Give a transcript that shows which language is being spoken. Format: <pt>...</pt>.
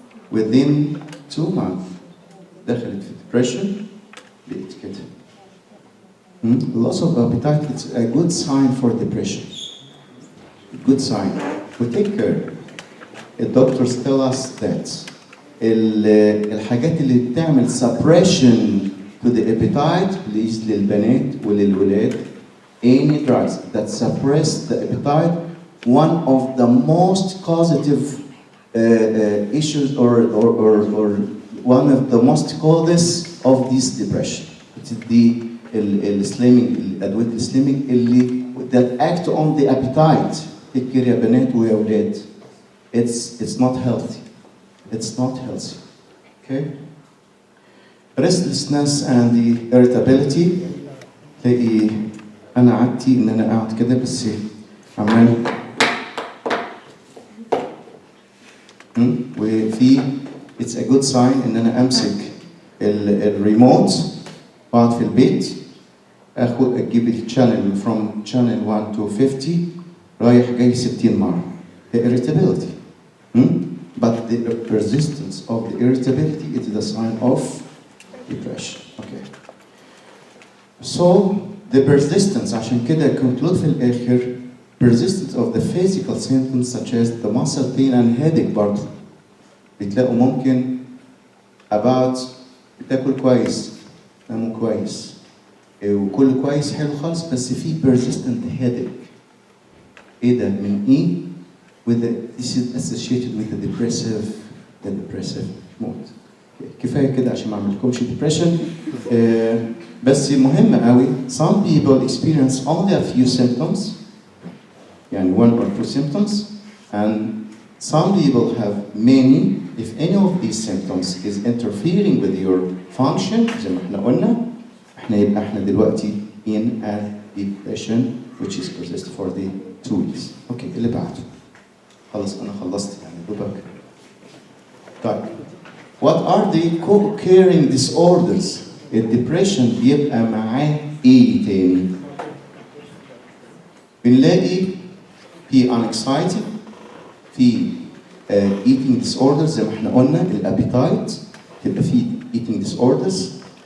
<ar>within 2 months دخلت في depression بقت كده.</ar> <en>loss of appetite it's a good sign for depression. Good sign. We take care. The doctors tell us that</en> <ar>الحاجات اللي بتعمل</ar> <en>suppression to the appetite please</en> <ar>للبنات وللولاد</ar> <en>any drugs that suppress the appetite, one of the most causative issues or one of the most causes of this depression. It's the slimming,</en> <ar>الأدوية السليمينج اللي</ar> <en>that act on the appetite.</en> <ar>تذكر يا بنات ويا أولاد.</ar> <en>It's not healthy. It's not healthy. Okay? Restlessness and the irritability.</en> <ar>تلاقي أنا عادتي إن أنا قاعد كده بس عمال وفي</ar> <en>it's a good sign</en> <ar>إن أنا أمسك الريموت وأقعد في البيت أخد أجيب الشانل</ar> <en>from channel 1 to 50</en> <ar>رايح جاي 60 مرة.</ar> <en>The irritability. But the persistence of the irritability is the sign of depression. Okay. So the persistence</en> <ar>عشان كده</ar> <en>conclude في الآخر persistence of the physical symptoms such as the muscle pain and headache برضه.</en> <ar>بتلاقوا ممكن about بتاكل كويس تناموا كويس وكل كويس حلو خالص بس في</ar> <en>persistent headache.</en> <ar>ايه ده من ايه؟</ar> <en>this is associated with the depressive mood.</en> <ar>كفايه كده عشان ما اعملكمش depression. بس مهم قوي</ar> <en>some people experience only a few symptoms يعني 1 or 2 symptoms and some people have many. If any of these symptoms is interfering with your function</en> <ar>زي ما احنا قلنا يبقى احنا دلوقتي</ar> <en>in a depression which is persist for the 2 weeks.</en> <ar>اوكي اللي بعده. خلاص انا خلصت يعني دوبك. طيب</ar> <en>what are the co-occurring disorders؟</en> <ar>الديبريشن بيبقى معاه ايه تاني؟ بنلاقي في anxiety، في eating disorders زي ما احنا قلنا الابيتايت تبقى في eating disorders.</ar>